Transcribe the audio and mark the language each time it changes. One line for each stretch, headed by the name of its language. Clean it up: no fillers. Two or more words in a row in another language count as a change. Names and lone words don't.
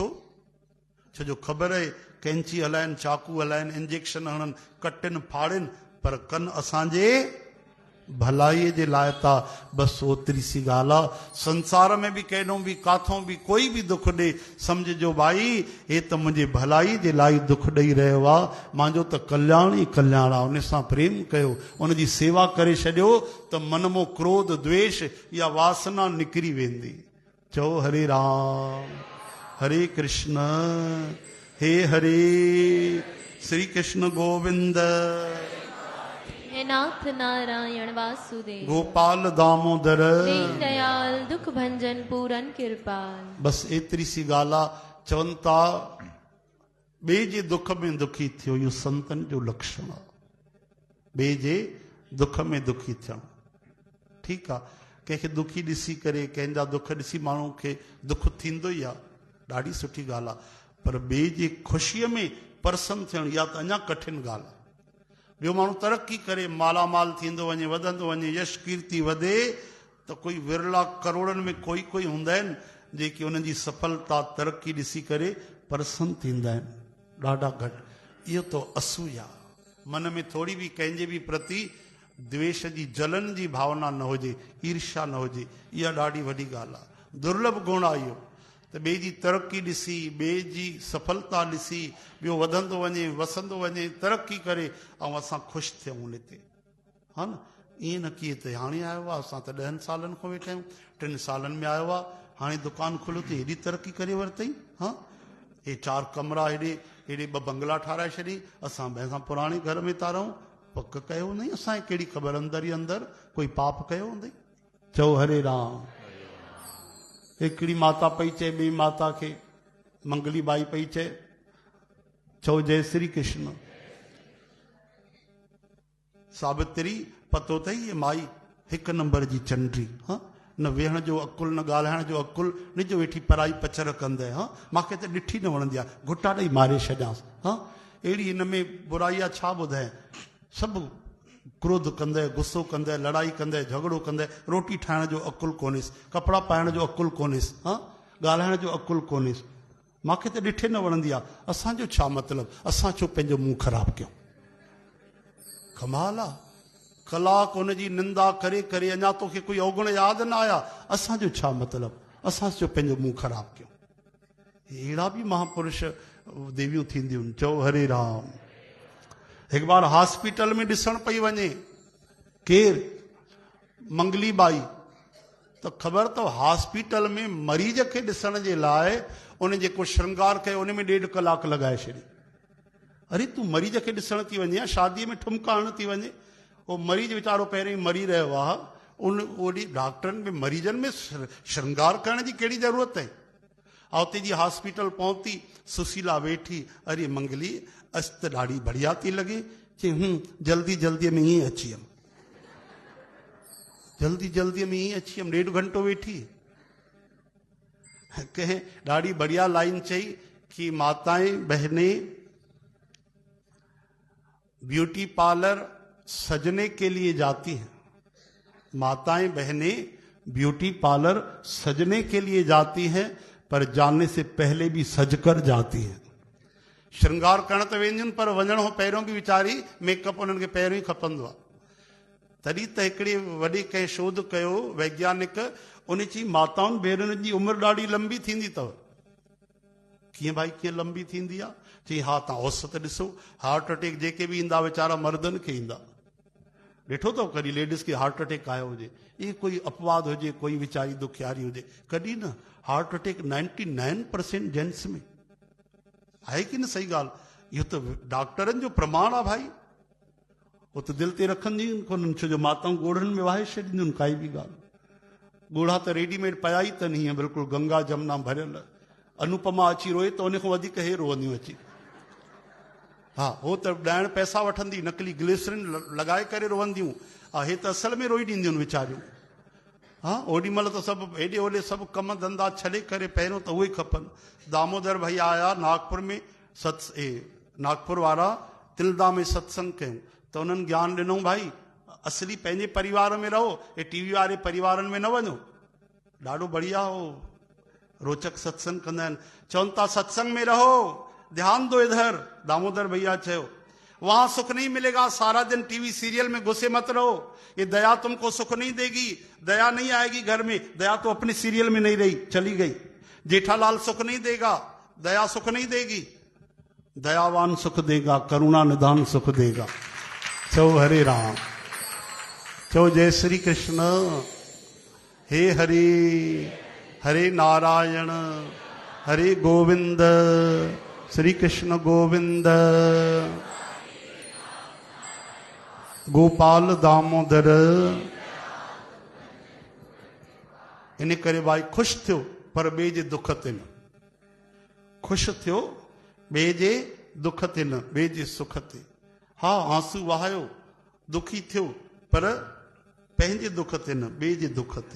Sindhi: छो जो ख़बर आहे कैंची हलाइनि, चाकू हलाइनि, इंजेक्शन हणनि, कटिन फाड़िन, पर कनि असांजे भलाईअ जे लाइ था। बसि ओतिरी सी ॻाल्हि आहे। संसार में बि केॾो बि काथों बि कोई बि दुख ॾे, सम्झिजो भाई हे त मुंहिंजे भलाई जे लाइ दुख ॾेई रहियो आहे, मुंहिंजो त कल्याण ई कल्याण आहे। उन सां प्रेम कयो, उनजी सेवा करे छॾियो त मन मों क्रोध द्वेष या वासना निकिरी वेंदी। चओ हरे राम हरे कृष्ण, हे हरे श्री कृष्ण गोविंद, हे नाथ नारायण वासुदेव, गोपाल दामोदर, दीन दयाल दुख भंजन पूरन कृपाल। बस एतिरी सी ॻाल्हि आहे। चवनि था ॿिए जे दुख में दुखी थियो, इहो संतन जो लक्षण आहे। ॿिए जे दुख में दुखी थियणु ठीकु आहे। कंहिंखे दुखी ॾिसी करे, कंहिंजा दुख ॾिसी माण्हू खे दुख थींदो ई आहे, ॾाढी सुठी ॻाल्हि आहे। पर ॿिए जी ख़ुशीअ में परसन थियणु इहा त अञा कठिन ॻाल्हि आहे। ॿियो माण्हू तरक़ी करे, मालामाल थींदो वञे, वधंदो वञे, यश कीर्ति वधे, त कोई विरला करोड़नि में कोई कोई हूंदा आहिनि जेके उन्हनि जी सफलता तरक़ी ॾिसी करे परसन थींदा आहिनि, ॾाढा घटि। इहो त असूया, मन में थोरी बि कंहिंजे बि प्रति द्वेष जी जलन जी भावना न हुजे, ईर्ष्या न हुजे, इहा ॾाढी वॾी ॻाल्हि आहे। दुर्लभ गुण आहे इहो, त ॿिए जी तरक़ी ॾिसी, ॿिए जी सफलता ॾिसी, ॿियो वधंदो वञे, वसंदो वञे, तरक़ी करे, ऐं असां ख़ुशि थियूं उन ते, हा न। ईअं न कीअं त हाणे आयो आहे, असां त 10 सालनि खां वेठा आहियूं, 3 सालनि में आयो आहे, हाणे दुकानु खुलियो त हेॾी तरक़ी करे वरितई, हा हे 4 कमरा, हेॾे 2 बंगला ठाराए छॾी, असां ॿिए खां पुराणे घर में था रहूं। पक कयो हूंदई, असांखे कहिड़ी ख़बर, अंदरि ई अंदरि कोई पाप कयो हूंदई। चओ हरे राम। हिकिड़ी माता पई चए ॿी माता खे, मंगली बाई पई चए, चओ जय श्री कृष्ण। सावित्री पतो अथई ये माई 1 नंबर जी चंडी, हाँ न वेहण जो अकुल, न ॻाल्हाइण जो अकुल, न जो वेठी पराई पचर कंदे, हाँ मूंखे त ॾिठी न वणंदी आहे, घुटा ॾेई मारे छॾियांसि, हाँ अहिड़ी हिन में बुराई आहे छा ॿुधाए। सभु क्रोध कंदे, गुस्सो कंदे, लड़ाई कंदे, झगड़ो कंदे, रोटी ठाहिण जो अकुल कोन्हेसि, कपिड़ा पाइण जो अकुल कोन्हेसि, हाँ ॻाल्हाइण जो अकुल कोन्हेसि। मूंखे त ॾिठे न वणंदी आहे। असांजो छा मतिलबु, असां छो पंहिंजो मुंहुं ख़राबु कयूं? कमाल आहे। कलाक हुनजी निंदा करे करे अञा तोखे कोई अवगुण यादि न आया, असांजो छा मतिलबु, असां छो पंहिंजो मुंहुं ख़राबु कयूं? अहिड़ा बि महापुरुष देवियूं थींदियूं। चओ हरे राम। हिकु बार हॉस्पिटल में ॾिसण पई वञे, केरु? मंगली बाई। त ख़बर अथव हॉस्पिटल में मरीज खे ॾिसण जे लाइ उन जेको श्रृंगार कयो उन में 1.5 कलाक लॻाए छॾी। अरे तूं मरीज खे ॾिसण थी वञे, शादीअ में ठुमका हणण थी वञे, उहो मरीज वीचारो पहिरियों ई मरी रहियो आहे, ओॾी डॉक्टरनि में मरीजनि में श्रृंगार करण जी कहिड़ी ज़रूरत आहे? उते जी हॉस्पिटल पहुती, सुशीला वेठी, अरे मंगली अस त ॾाढी बढ़िया थी लॻे। चई जल्दी जल्दीअ में ईअं अची वियमि, जल्दी जल्दीअ में ईअं अची वियमि, 1.5 घंटो वेठी। कंहिं ॾाढी बढ़िया लाइन चई कि
Hindi: माताएं बहने,
English: beauty parlour
Hindi: सजने के लिए जाती हैं। माताएं बहनें
English: beauty parlour
Hindi: सजने के लिए जाती हैं, पर जाने से पहले भी सजकर जाती हैं।
Sindhi: श्रृंगार करण त वेंदियूं, पर वञण खां पहिरियों बि वीचारी मेकअप उन्हनि खे पहिरियों ई खपंदो आहे। तॾहिं त हिकिड़े वॾे कंहिं शोध कयो वैज्ञानिक, उन चई माताउनि भेनरुनि जी उमिरि ॾाढी लंबी थींदी अथव। कीअं भाई, कीअं लंबी थींदी आहे? चई हा तव्हां औसत ॾिसो,
English: heart attack
Sindhi: जेके बि ईंदा वीचारा मर्दनि खे ईंदा। ॾिठो अथव कॾहिं लेडीज़ खे
English: heart attack
Sindhi: आयो हुजे? इहे कोई अपवाद हुजे, कोई वीचारी दुखियारी हुजे, कॾहिं न।
English: heart attack
Sindhi: 99% जेंट्स में आहे कि न? सही ॻाल्हि। इहो त डॉक्टरनि जो प्रमाण आहे भाई। उहो त दिलि ते रखंदियूं कोन्हनि, छो जो माताऊं ॻोढ़नि में वाहे छॾींदियूं आहिनि काई बि ॻाल्हि। ॻोढ़ा त रेडीमेड पया ई अथनि, हीअं बिल्कुलु गंगा जमुना भरियल। अनुपमा अची रोए त उन खां वधीक हे रोअंदियूं अची। हा हो त ॾाइण पैसा वठंदी, नकली ग्लिसरिन लॻाए करे रोअंदियूं, हे त असल में रोई ॾींदियूं आहिनि वीचारियूं। हा ओॾी महिल त सभु हेॾे होॾे सभु कम धंधा छॾे करे पहिरियों त उहे खपनि। दामोदर भैया आया नागपुर में, नागपुर वारा तिलदा में सत्संग कयूं त उन्हनि ज्ञान ॾिनो भाई असली पंहिंजे परिवार में रहो, ये टीवी वारे परिवारनि में न वञो। ॾाढो बढ़िया हो, रोचक सत्संग कंदा आहिनि। चवनि था सत्संग में रहो,
Hindi: ध्यान दो इधर,
Sindhi: दामोदर भैया चयो,
Hindi: वहां सुख नहीं मिलेगा, सारा दिन
English: TV serial
Hindi: में घुसे मत रहो, ये दया तुमको सुख नहीं देगी, दया नहीं आएगी घर में, दया तो अपने सीरियल में नहीं रही, चली गई। जेठालाल सुख नहीं देगा, दया सुख नहीं देगी, दयावान सुख देगा, करुणा निधान सुख देगा।
Sindhi: चो हरे राम, चो जय श्री कृष्ण। हे हरे, हरे नारायण, हरे गोविंद, श्री कृष्ण गोविंद, गोपाल दामोदर। इन करे भाई खुश थियो पर ॿिए जे दुख ते न, खुश थियो ॿिए जे दुख ते न, ॿिए जे सुख ते। हा आंसू वहायो, दुखी थियो, पर पंहिंजे दुख ते न, ॿिए जे दुख ते।